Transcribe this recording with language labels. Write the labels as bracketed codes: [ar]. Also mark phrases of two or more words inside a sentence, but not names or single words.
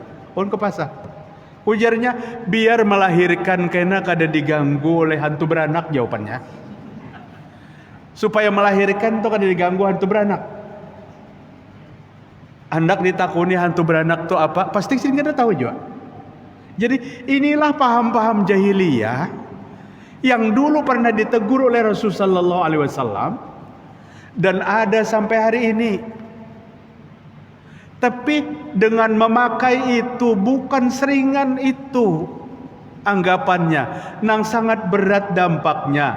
[bjn] Ulun ke pasar. Ujarnya biar melahirkan kena kada diganggu oleh hantu beranak, jawabannya. Supaya melahirkan tuh kada diganggu hantu beranak. Hendak ditakuni hantu beranak tuh apa? Pasti sih kada tahu juga. [id] Jadi inilah paham-paham jahiliyah yang dulu pernah ditegur oleh Rasulullah [ar] sallallahu alaihi wasallam [id] dan ada sampai hari ini. Tapi dengan memakai itu bukan seringan itu anggapannya, nang sangat berat dampaknya.